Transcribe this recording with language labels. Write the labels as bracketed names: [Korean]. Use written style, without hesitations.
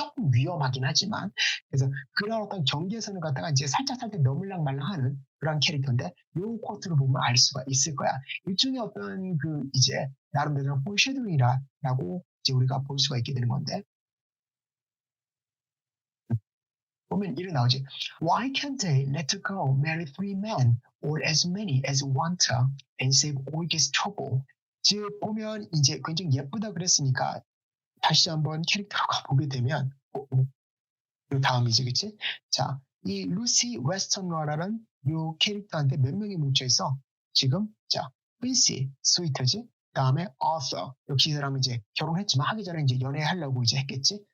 [Korean] 조금 위험하긴 하지만, 그래서 그런 어떤 경계선을 갖다가 이제 살짝 넘을랑 말랑하는 그런 캐릭터인데, 요 코트를 보면 알 수가 있을 거야. 일종의 어떤 이제 나름대로 포쉐도잉이라고 이제 우리가 볼 수가 있게 되는 건데, 보면 이런 나오지. [English] Why can't they let her go marry three men or as many as want her and save all this trouble? [Korean] 즉 보면 이제 굉장히 예쁘다 그랬으니까 다시 한번 캐릭터로 가보게 되면 그 다음이지, 그치? 자, 이 루시 웨스턴러라는 요 캐릭터한테 몇 명이 뭉쳐 있어? 지금 자, 퀸시 스위터지, 다음에 어서, 역시 이 사람은 이제 결혼했지만 하기 전에 이제 연애하려고 이제 했겠지.